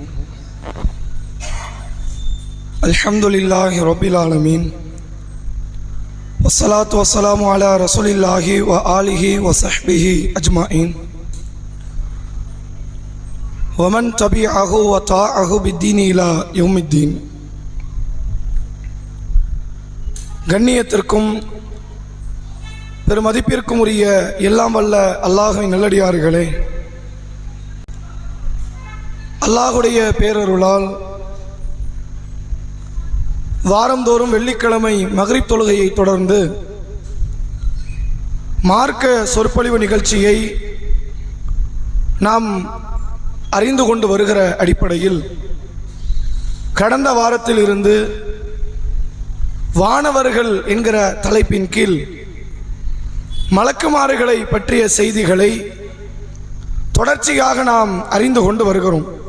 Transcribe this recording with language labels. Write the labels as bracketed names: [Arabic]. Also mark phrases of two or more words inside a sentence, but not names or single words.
[Arabic] الحمد لله رب العالمين والصلاة والسلام على رسول الله وآله وصحبه أجمعين ومن تبعه وطاعه بالدين إلى يوم الدين. [Tamil] கண்ணியத்திற்கும் பெருமதிப்பிற்கும் உரிய எல்லாம் வல்ல அல்லாஹ்வின் நல்லடியார்களே, அல்லாஹுடைய பேரருளால் வாரந்தோறும் வெள்ளிக்கிழமை மக்ரிப் தொழுகையை தொடர்ந்து மார்க்க சொற்பொழிவு நிகழ்ச்சியை நாம் அறிந்து கொண்டு வருகிற அடிப்படையில் கடந்த வாரத்தில் இருந்து வானவர்கள் என்கிற தலைப்பின் கீழ் மலக்குமார்களை பற்றிய செய்திகளை தொடர்ச்சியாக நாம் அறிந்து கொண்டு வருகிறோம்.